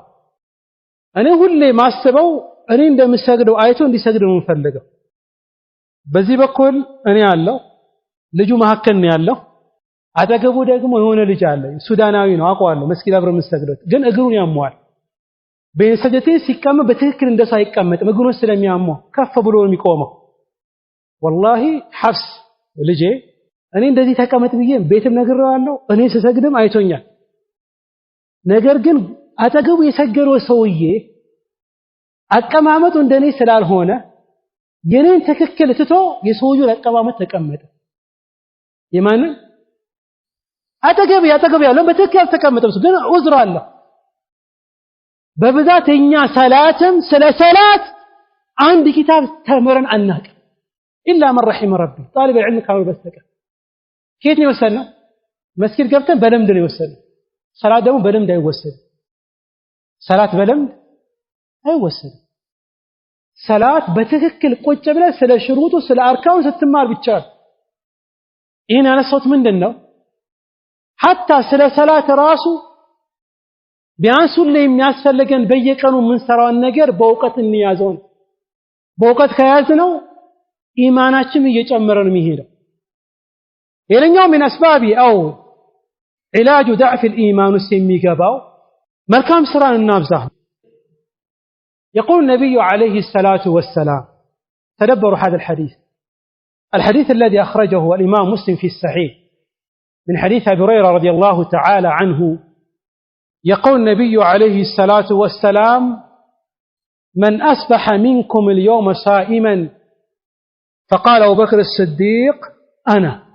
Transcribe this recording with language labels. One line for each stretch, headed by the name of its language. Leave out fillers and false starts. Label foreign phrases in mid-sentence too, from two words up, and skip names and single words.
Amharic: እኔ ሁሌ ማስበው እኔ እንደምሰግደው አይቶ እንዲሰግድ ነው የምፈልገው በዚህ በኩል እኔ ያለው ልጁ መሐከል ነው ያለው አጠገቡ ደግሞ የሆነ ልጅ አለ ሱዳናዊ ነው አውቀዋለሁ መስጊድ አብረን መስገደው ግን እግሩን ያሟል በሰጀቴ ሲቀመጥ በትክክል እንደሱ አይቀመጥም እግሩን ስለሚያመው ከፍ ብሎ ነው የሚቆመው والله حفص ልጄ እኔ እንደዚህ ተቀመጥ ብዬ ቤትም ነግሬዋለሁ እኔ ስሰግድም አይቶኛል ነገር ግን አጠገቡ የሰገረው ሰውዬ አቀማመጡ እንደኔ ስላልሆነ የኔን ትክክል ትቶ የሰውዬው አቀማመጥ ተቀመጠ የማን አጠገብ ያለው በትክክል ተቀመጠው ግን ዑዝር አለ በብዛተኛ ሰላትም ስለ ሰላት አንድ ኪታብ ተምረን አናቅ
Arabic: إلا من رحم ربي طالب العلم
Amharic: ካሉ በስተቀር ከየት ነው የወሰነው መስጊድ ገብተን በልምድ ነው የወሰድነው ሰላት ደግሞ በልምድ አይወሰድም ሰላት በልምድ አይወሰድም ሰላት በትክክል ቁጭ ብለህ ስለ ሽሩጡ ስለ አርካኑ ስትማር ብቻ ይሄን ያነሳሁት ምንድነው حتى ስለ ሰላት ራሱ ቢያንስ ሁሌ የሚያስፈልገን በየቀኑ ምን ሰራውን ነገር በእውቀት እንያዘው በእውቀት ከያዝነው ኢማናችን እየጨመረ ነው የሚሄደው ሌላኛው
Arabic: من اسباب او علاج ضعف الايمان
Amharic: የሚገባው መልካም ስራን እናብዛ
Arabic: يقول النبي عليه الصلاه والسلام تدبروا هذا الحديث الذي اخرجه الامام مسلم في الصحيح من حديث ابي هريره رضي الله تعالى عنه يقول النبي عليه الصلاه والسلام من اصبح منكم اليوم صائما فقال ابو بكر الصديق انا